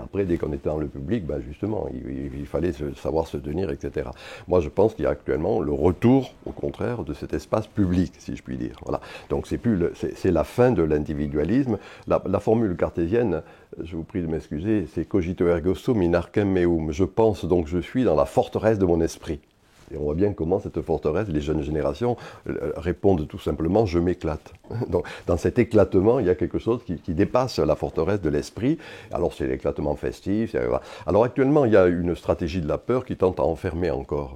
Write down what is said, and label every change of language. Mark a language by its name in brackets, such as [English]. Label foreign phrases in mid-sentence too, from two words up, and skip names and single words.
[French] Après, dès qu'on était dans le public, justement, il fallait savoir se tenir, etc. Moi, je pense qu'il y a actuellement le retour, au contraire, de cet espace public, si je puis dire. Voilà. Donc, c'est la fin de l'individualisme. La formule cartésienne, je vous prie de m'excuser, c'est [Latin] cogito ergo sum in arcem meum. [French] Je pense donc je suis dans la forteresse de mon esprit. Et on voit bien comment cette forteresse, les jeunes générations répondent tout simplement « je m'éclate ». Donc dans cet éclatement, il y a quelque chose qui dépasse la forteresse de l'esprit. Alors c'est l'éclatement festif. Alors actuellement, il y a une stratégie de la peur qui tente à enfermer encore.